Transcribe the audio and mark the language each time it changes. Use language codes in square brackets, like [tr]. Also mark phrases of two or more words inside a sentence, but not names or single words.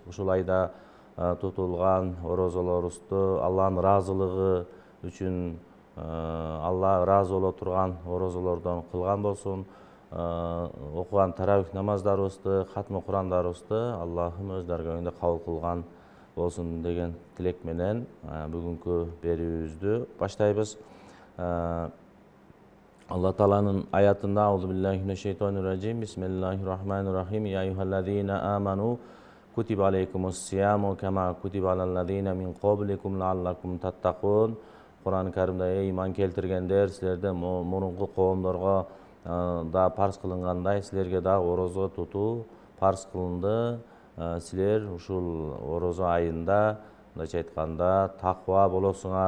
[ky] Ушул айда тутулган орозолорубузду Алланын ыраазылыгы үчүн, Алла ыраазы боло турган орозолордон кылган болсун. Окуган таравих намаздарыбызды, хатмы Курандарыбызды Аллахым өз даргөңүндө кабыл кылган болсун деген тилек менен бүгүнкү берүүбүздү баштайбыз. Алла Тааланын аятында [ar] أعوذ بالله من الشيطان الرجيم. بسم الله الرحمن الرحيم يا أيها الذين آمنوا كتب عليكم الصيام كما كتب على الذين من قبلكم لعلكم تتقون. [ky] Куран Каримде эй иман келтиргендер, силерде мурунку коомдорго да парз кылынгандай силерге да орозо тутуу парз кылынды. Силер ушул орозо айында, мындайча айтканда, таква болосуңар.